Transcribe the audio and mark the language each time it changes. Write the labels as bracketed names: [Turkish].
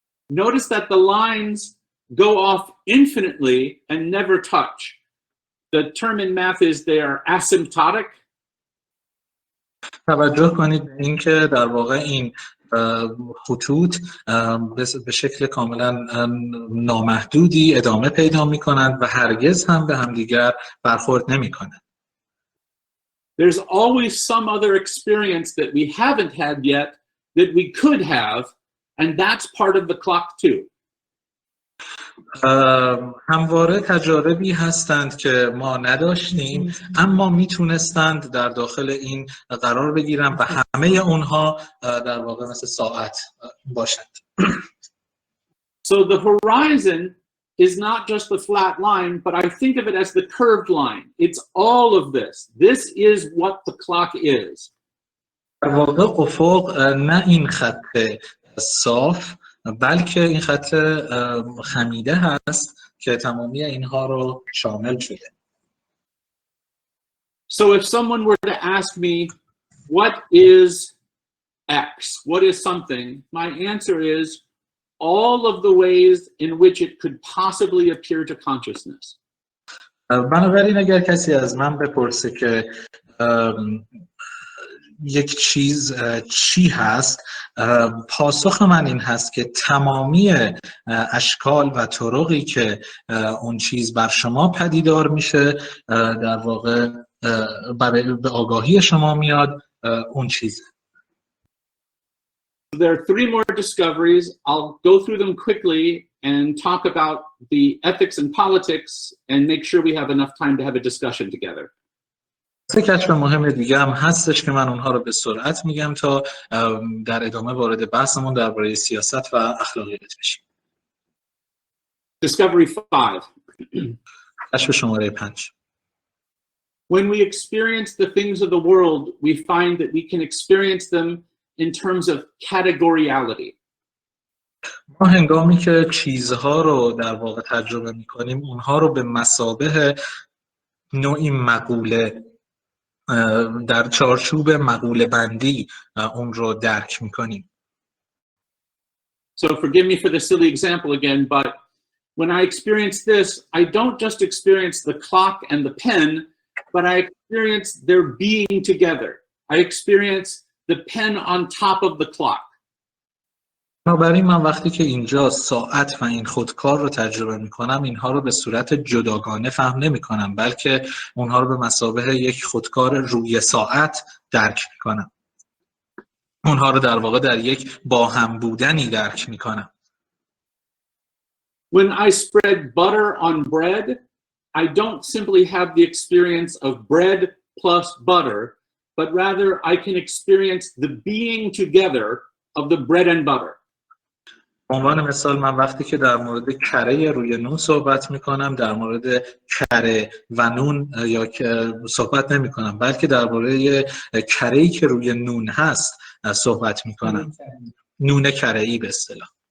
[English] Notice that the lines go off infinitely and never touch. The term in math is they are asymptotic. [Persian] توجه کنید به این که در واقع این خطوط به شکل کاملا نامحدودی ادامه پیدا می‌کنند و هرگز هم به همدیگر برخورد نمی‌کنند. [English] There's always some other experience that we haven't had yet that we could have, and that's part of the clock too. [Persian] همواره تجاربی هستند که ما نداشتیم اما میتونستند در داخل این قرار بگیرن و همه اونها در واقع مثل ساعت باشند. [English] So the horizon is not just the flat line, but I think of it as the curved line. It's all of this. This is what the clock is. [Persian] در واقع افق نه این خط صاف بلکه این خط خمیده هست که تمامی اینها رو شامل شده. [English] So if someone were to ask me, what is X? What is something? My answer is all of the ways in which it could possibly appear to consciousness. [Persian] بنابراین اگر کسی از من بپرسه که یک چیز چی هست، پاسخ من این هست که تمامی اشکال و طرقی که اون چیز بر شما پدیدار میشه در واقع به آگاهی شما میاد اون چیزه. [English] There are three more discoveries. I'll go through them quickly and talk about the ethics and politics and make sure we have enough time to have a discussion together. [Persian] سه کشف مهم دیگه هم هستش که من اونها رو به سرعت میگم تا در ادامه وارد بحثمون درباره سیاست و اخلاقیات بشیم. [English] Discovery 5. [Persian] کشف شماره 5. [English] When we experience the things of the world, we find that we can experience them in terms of categoriality. [Persian] ما هنگامی که چیزها رو در واقع تجربه میکنیم اونها رو به مثابه نوعی مقوله در چارچوب مقوله بندی اون رو درک میکنیم. [English] So forgive me for the silly example again, but when I experience this, I don't just experience the clock and the pen, but I experience their being together. I experience the pen on top of the clock. [Persian] بنابراین من وقتی که اینجا ساعت و این خودکار رو تجربه میکنم اینها رو به صورت جداگانه فهم نمیکنم، بلکه اونها رو به مثابه یک خودکار روی ساعت درک میکنم. اونها رو در واقع در یک با هم بودنی درک میکنم. [English] When I spread butter on bread, I don't simply have the experience of bread plus butter, but rather I can experience the being together of the bread and butter. [Persian] به عنوان مثال من وقتی که در مورد کره روی نون صحبت میکنم در مورد کره و نون یا صحبت نمی کنم، بلکه درباره کره‌ای که روی نون هست صحبت میکنم. نون کره‌ای به اصطلاح.